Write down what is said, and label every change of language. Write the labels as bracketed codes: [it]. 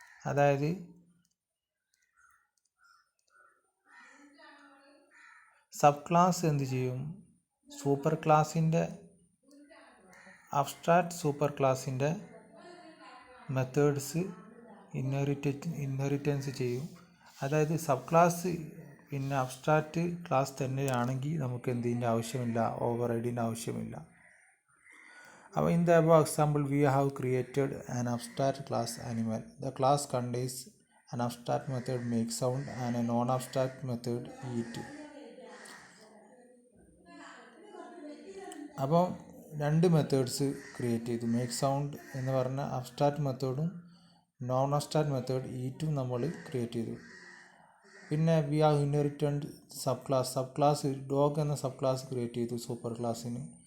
[ml] അതായത് sub class എന്ത് ചെയ്യും, സൂപ്പർ ക്ലാസ്സിൻ്റെ അബ്സ്ട്രാക്റ്റ് സൂപ്പർ ക്ലാസ്സിൻ്റെ മെത്തേഡ്സ് ഇൻഹെറിറ്റൻസ് ചെയ്യും. അതായത് സബ് ക്ലാസ് പിന്നെ അബ്സ്ട്രാക്റ്റ് ക്ലാസ് തന്നെയാണെങ്കിൽ നമുക്ക് എന്തിൻ്റെ ആവശ്യമില്ല, ഓവർറൈഡിൻ്റെ ആവശ്യമില്ല. [en] അപ്പോൾ in the above example we have created an abstract class animal. The class contains an abstract method make sound and a non-abstract method eat. [ml] അപ്പോൾ രണ്ട് മെത്തേഡ്സ് ക്രിയേറ്റ് ചെയ്തു. മേക്ക് സൗണ്ട് എന്ന് പറഞ്ഞ അബ്സ്ട്രാക്റ്റ് മെത്തേഡും നോൺ അബ്സ്ട്രാക്റ്റ് മെത്തേഡ് ഈറ്റും നമ്മൾ create ചെയ്തു. പിന്നെ [en] we have inherited [ml] sub class dog എന്ന sub class create ചെയ്തു സൂപ്പർ ക്ലാസ്സിന്.